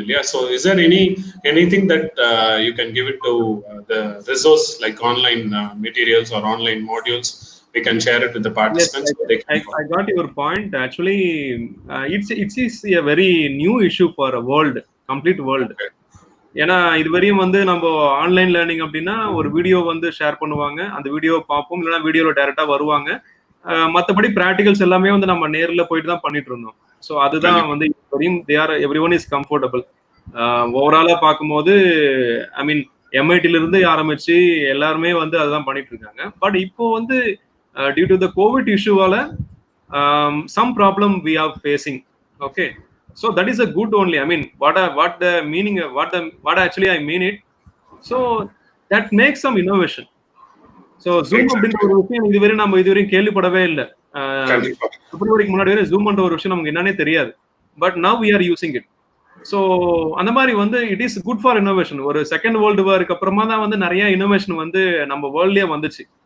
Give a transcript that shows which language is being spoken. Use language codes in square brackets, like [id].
[en] Yeah, so is there anything that you can give it to the resource, like online materials or online modules? We can share it with the participants. Yes, I got your point. Actually, it's a very new issue for a world, complete world. [ta] ஏன்னா இதுவரையும் வந்து நம்ம online learning அப்படின்னா ஒரு video வந்து share பண்ணுவாங்க, அந்த video பார்ப்போம், இல்லைன்னா வீடியோல டைரக்டா வருவாங்க. மற்றபடி ப்ராக்டிகல்ஸ் எல்லாமே வந்து நம்ம நேரில் போயிட்டு தான் பண்ணிட்டு இருந்தோம். ஸோ அதுதான் வந்து [en] Every one is comfortable. [ta] ஓவராலா பார்க்கும்போது ஐ மீன் எம்ஐடில இருந்து ஆரம்பிச்சு எல்லாருமே வந்து அதுதான் பண்ணிட்டு இருக்காங்க. பட் இப்போ வந்து [en] due to the covid [ta] இஷ்யூவால [en] some problem we are facing. Okay, so that is a good only. I mean, what the meaning, what actually I mean it. So that makes some innovation. [ta] So Zoom அப்படின்ற ஒரு விஷயம் இதுவரையும் கேள்விப்படவே இல்லை. பிப்ரவரிக்கு முன்னாடி வரை zoom பண்ற ஒரு விஷயம் நமக்கு என்னன்னே தெரியாது. [en] But now we are using it. [ta] So அந்த மாதிரி வந்து [en] It is good for innovation. [ta] ஒரு செகண்ட் வேர்ல்டு வாருக்கு அப்புறமா தான் வந்து நிறைய இன்னோவேஷன் வந்து நம்ம வேர்ல்ட்லயே வந்துச்சு.